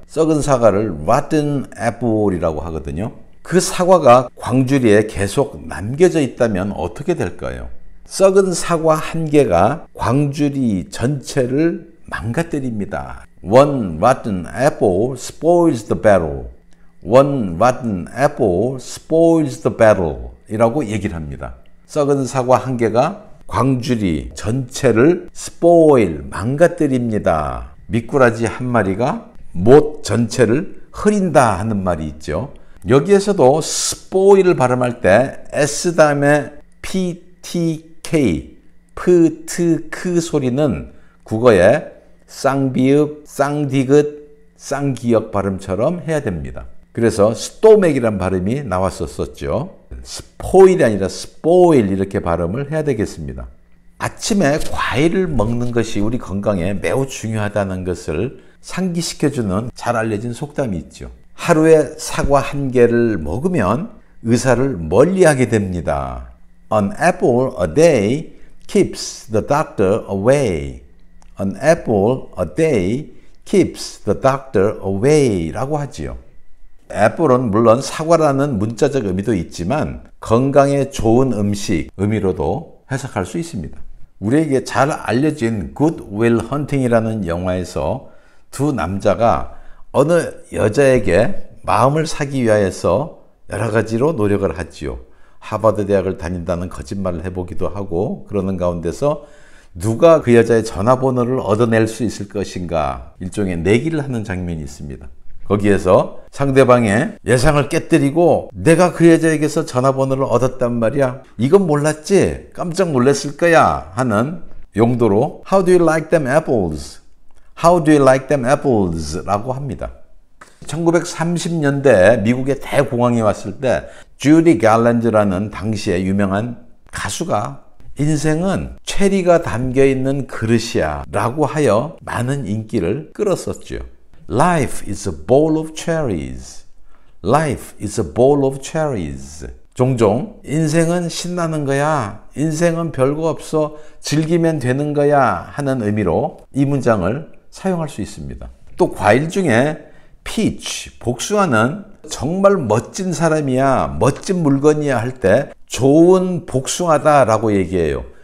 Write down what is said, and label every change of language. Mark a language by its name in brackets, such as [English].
[Korean] 썩은 사과를 [English] rotten apple [Korean] 이라고 하거든요. 그 사과가 광주리에 계속 남겨져 있다면 어떻게 될까요? 썩은 사과 한 개가 광주리 전체를 망가뜨립니다. [English] One rotten apple spoils the battle. One rotten apple spoils the battle [Korean] 이라고 얘기를 합니다. 썩은 사과 한 개가 광주리 전체를 spoil, 망가뜨립니다. 미꾸라지 한 마리가 못 전체를 흐린다 하는 말이 있죠. 여기에서도 spoil을 발음할 때 S 다음에 PTK, 프트크 소리는 국어의 쌍비읍, 쌍디귿, 쌍기역 발음처럼 해야 됩니다. 그래서 스토맥이란 발음이 나왔었죠. 스포일이 아니라 스포일 이렇게 발음을 해야 되겠습니다. 아침에 과일을 먹는 것이 우리 건강에 매우 중요하다는 것을 상기시켜주는 잘 알려진 속담이 있죠. 하루에 사과 한 개를 먹으면 의사를 멀리하게 됩니다. [English] An apple a day keeps the doctor away. An apple a day keeps the doctor away [Korean] 라고 하지요. 애플은 물론 사과라는 문자적 의미도 있지만 건강에 좋은 음식 의미로도 해석할 수 있습니다. 우리에게 잘 알려진 Good Will Hunting이라는 영화에서 두 남자가 어느 여자에게 마음을 사기 위하여서 여러 가지로 노력을 하지요. 하버드 대학을 다닌다는 거짓말을 해보기도 하고 그러는 가운데서 누가 그 여자의 전화번호를 얻어낼 수 있을 것인가 일종의 내기를 하는 장면이 있습니다. 거기에서 상대방의 예상을 깨뜨리고 내가 그 여자에게서 전화번호를 얻었단 말이야. 이건 몰랐지? 깜짝 놀랐을 거야 하는 용도로 [English] How do you like them apples? How do you like them apples? [Korean] 라고 합니다. 1930년대 미국의 대공황이 왔을 때 주디 갈랜드라는 당시의 유명한 가수가 인생은 체리가 담겨있는 그릇이야 라고 하여 많은 인기를 끌었었죠. [English] Life is a bowl of cherries. Life is a bowl of cherries. [Korean] 종종 인생은 신나는 거야. 인생은 별거 없어. 즐기면 되는 거야 하는 의미로 이 문장을 사용할 수 있습니다. 또 과일 중에 peach, 복숭아는 정말 멋진 사람이야, 멋진 물건이야 할 때 좋은 복숭아다 라고 얘기해요.